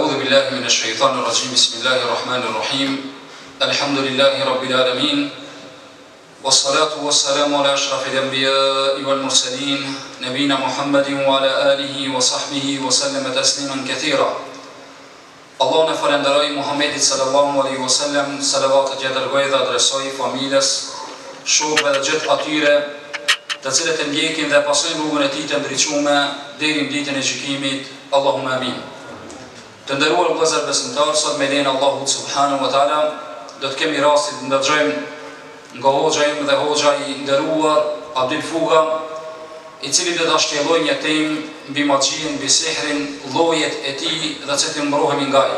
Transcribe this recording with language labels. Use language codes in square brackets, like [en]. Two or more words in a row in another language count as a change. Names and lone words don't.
[ar] بالله من الشيطان الرجيم بسم الله الرحمن الرحيم الحمد لله رب العالمين والصلاة والسلام على أشرف الأنبياء والمرسلين نبينا محمد وعلى آله وصحبه وسلم تسليما كثيرا [sq] Allah në falenderoj Muhammedit [ar] صلى الله عليه وسلم, [sq] salavatet që dërgoi dhe adresoi familjes, shokëve dhe gjithë atyre të cilët e ndjekin dhe pasojnë rrugën e tij të ndriçuar deri në ditën e gjykimit. [ar] اللهم آمين. [sq] Të nderuar vëllezër besimtar, sot me lenin Allahut [ar] سبحانه وتعالى [sq] do të kemi rastin të ndëgjojmë nga hoxha im dhe hoxha i nderuar Abdul Fuga, i cili do ta shtjellojë një temë mbi magjin, mbi sihrin, llojet e tij dhe çe të mbrohemi nga ai.